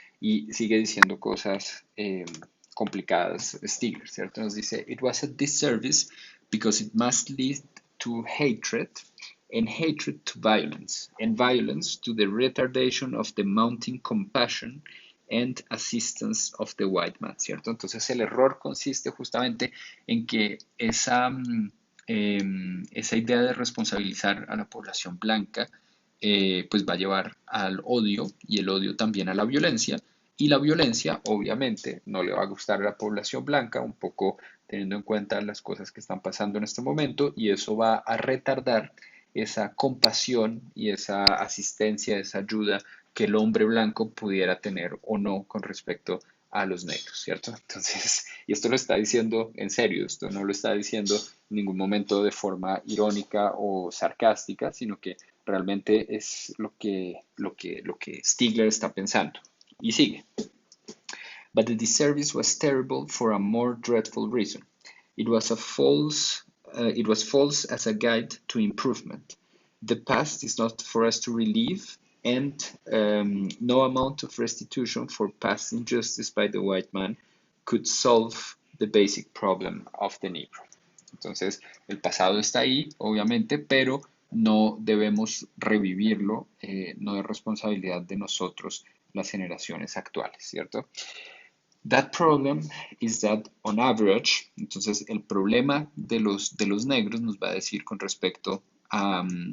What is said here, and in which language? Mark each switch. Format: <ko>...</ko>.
<es>Y sigue diciendo cosas complicadas, Stigler, ¿cierto? Nos dice,</es> <en>it was a disservice because it must lead to hatred, and hatred to violence, and violence to the retardation of the mounting compassion and assistance of the white man,</en> <es>¿cierto? Entonces el error consiste justamente en que esa idea de responsabilizar a la población blanca pues va a llevar al odio y el odio también a la violencia y la violencia obviamente no le va a gustar a la población blanca, un poco teniendo en cuenta las cosas que están pasando en este momento y eso va a retardar esa compasión y esa asistencia, esa ayuda que el hombre blanco pudiera tener o no con respecto a los negros, ¿cierto? Entonces, y esto lo está diciendo en serio, esto no lo está diciendo en ningún momento de forma irónica o sarcástica, sino que realmente es lo que Stigler está pensando. Y sigue.</es> <en>But the disservice was terrible for a more dreadful reason. It was it was false as a guide to improvement. The past is not for us to relieve, and no amount of restitution for past injustice by the white man could solve the basic problem of the Negro.</en> <es>Entonces, el pasado está ahí, obviamente, pero no debemos revivirlo, no es responsabilidad de nosotros, las generaciones actuales, ¿cierto?</es> <en>That problem is that on average,</en> <es>entonces el problema de los negros nos va a decir con respecto a</es>